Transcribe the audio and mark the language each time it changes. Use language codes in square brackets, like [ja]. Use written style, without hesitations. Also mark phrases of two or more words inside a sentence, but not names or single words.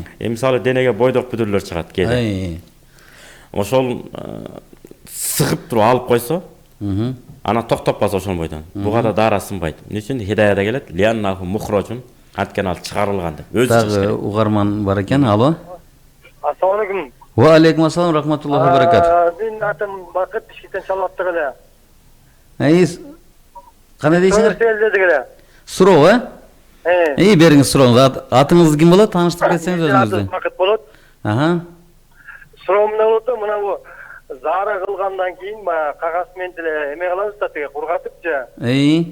[ky] Мисалы денеге бойдок бүдүрлөр чыгат кээде. Ошол сыгып туруп алып койсо, анан токтоп калса ошол бойдон. Буга да дара сынбайт. Эмне үчүн? Хидаяда келет. [ar] لأنه مخرج. [ky] Анткени ал чыгарылган деп. Өзү чыгыш керек. Дагы угарман бар экен. Алло. [ar] السلام عليكم. وعليكم السلام رحمة الله وبركات. [ky] Менин атым Бакыт, Бишкектен чалаттык эле. Кандай дейсиңер? Сөйлөдүк эле. Суроо, бериңиз сурооңузду. Атыңыз ким болот? Тааныштырып кетсеңиз өзүңүздү. Бакыт болот. Суроом эмне болот да, мына бу заара кылгандан кийин баягы кагаз менен деле эме кылабыз да, тиги кургатып же.